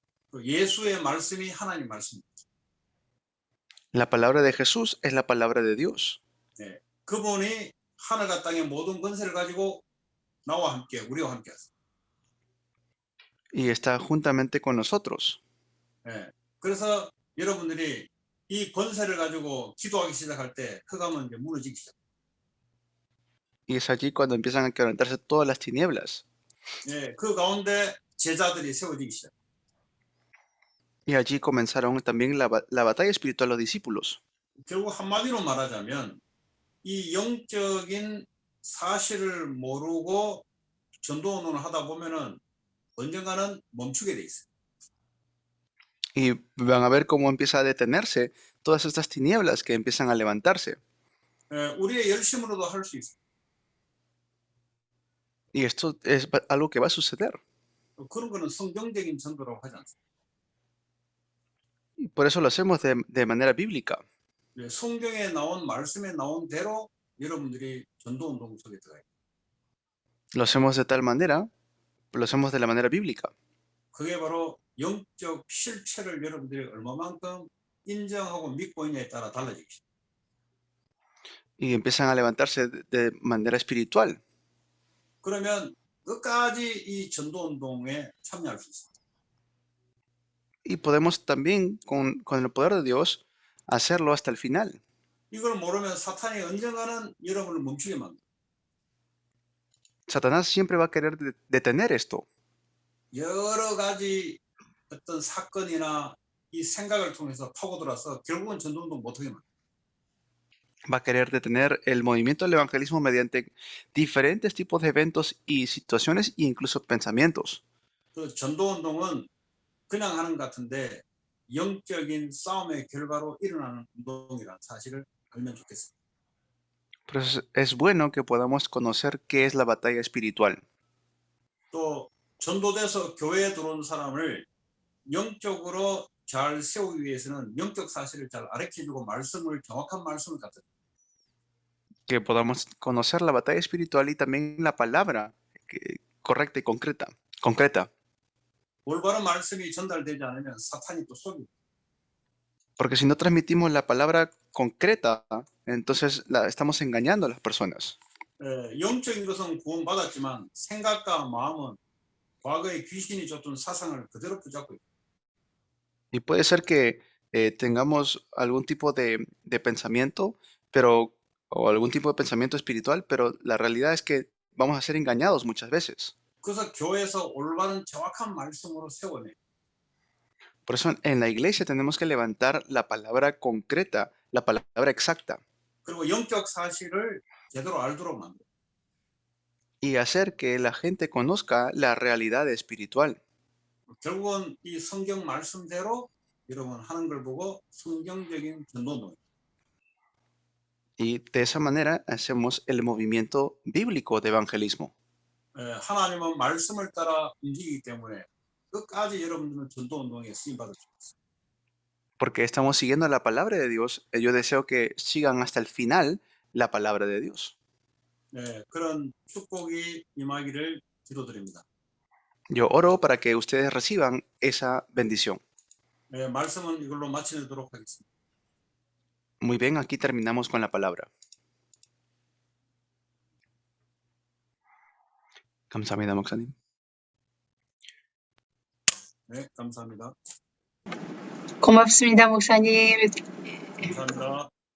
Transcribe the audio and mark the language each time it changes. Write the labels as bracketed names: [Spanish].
[Korean] 그 예수의 말씀이 하나님 말씀입니다. [Spanish] La palabra de Jesús es la palabra de Dios. [Korean] 예, 그분이 하늘과 땅의 모든 권세를 가지고 나와 함께 우리와 함께 하세요. [Spanish] Y está juntamente con nosotros. [Korean] 예, 그래서 여러분들이 이 권세를 가지고 기도하기 시작할 때 흑암은 이제 무너지기 시작. [Spanish] Y es allí cuando empiezan a quebrantarse todas las tinieblas. [Korean] 예, 그 가운데 제자들이 세워지기 시작. [Spanish] Y allí comenzaron también la batalla espiritual los discípulos. [Korean] 결국 한마디로 말하자면 이 영적인 사실을 모르고 전도운동을 하다 보면은 언젠가는 멈추게 돼 있어요. [Spanish] Y van a ver cómo empieza a detenerse todas estas tinieblas que empiezan a levantarse. [Korean] 예, 우리의 열심으로도 할 수 있어요. [Spanish] Y esto es algo que va a suceder. [Korean] 그런 거는 성경적인 전도라고 하지 않습니다. [Spanish] Y por eso lo hacemos de manera bíblica. [Korean] 예, 성경에 나온 말씀에 나온 대로 여러분들이 전도운동 속에 들어가요. [Spanish] Lo hacemos de tal manera, lo hacemos de la manera bíblica. [Korean] 그게 바로 영적 실체를 여러분들이 얼마만큼 인정하고 믿고 있냐에 따라 달라지기. [Spanish] Y empiezan a levantarse de manera espiritual. [Korean] 그러면 끝까지 이 전도운동에 참여할 수 있습니다. [Spanish] Y podemos también, con el poder de Dios, hacerlo hasta el final. [Korean] 이걸 모르면 사탄이 언젠가는 여러분을 멈추게 만듭니다. [Spanish] Satanás siempre va a querer detener esto. [Korean] 여러 가지 어떤 사건이나 이 생각을 통해서 파고들어서 결국은 전도운동 못하게 만듭니다. [Spanish] Va a querer detener el movimiento del evangelismo mediante diferentes tipos de eventos y situaciones e incluso pensamientos. [Korean] 그 전도운동은 그냥 하는 것 같은데 영적인 싸움의 결과로 일어나는 운동이라는 사실을 알면 좋겠습니다. [Spanish] Por eso es bueno que podamos conocer qué es la batalla espiritual. [Korean] 또 전도돼서 교회에 들어온 사람을 영적으로 잘 세우기 위해서는 영적 사실을 잘 가르쳐주고 말씀을 정확한 말씀을 갖다 줍니다. [Spanish] Que podamos conocer la batalla espiritual y también la palabra correcta y concreta. [Korean] 올바른 말씀이 전달되지 않으면 사탄이 또 속입니다. [Spanish] Porque si no transmitimos la palabra concreta, entonces estamos engañando a las personas. [Korean] 영적인 것은 구원받았지만 생각과 마음은 과거에 귀신이 줬던 사상을 그대로 붙잡고 있다. [Spanish] Y puede ser que tengamos algún tipo de pensamiento, o algún tipo de pensamiento espiritual, pero la realidad es que vamos a ser engañados muchas veces. [Korean] 그래서 교회에서 올바른 정확한 말씀으로 세워내. [Spanish] Por eso en la iglesia tenemos que levantar la palabra concreta, la palabra exacta, [Korean] 그리고 영적 사실을 제대로 알도록 만들어. [Spanish] y hacer que la gente conozca la realidad espiritual. [Korean] 결국은 이 성경 말씀대로 여러분 하는 걸 보고 성경적인 전도운동. [Spanish] Y de esa manera hacemos el movimiento bíblico de evangelismo. [Korean] 하나님은 말씀을 따라 움직이기 때문에 끝까지 여러분들은 전도운동에 쓰임받을 수 있습니다. [Spanish] Porque estamos siguiendo la palabra de Dios, yo deseo que sigan hasta el final la palabra de Dios. [Korean] 그런 축복이 임하기를 기도드립니다. [Spanish] Yo oro para que ustedes reciban esa bendición. [Korean] 말씀은 이걸로 마치도록 하겠습니다. [Spanish] Muy bien, aquí terminamos con la palabra. [Korean] 감사합니다, 목사님. 네, 감사합니다. 고맙습니다, 목사님. 감사합니다.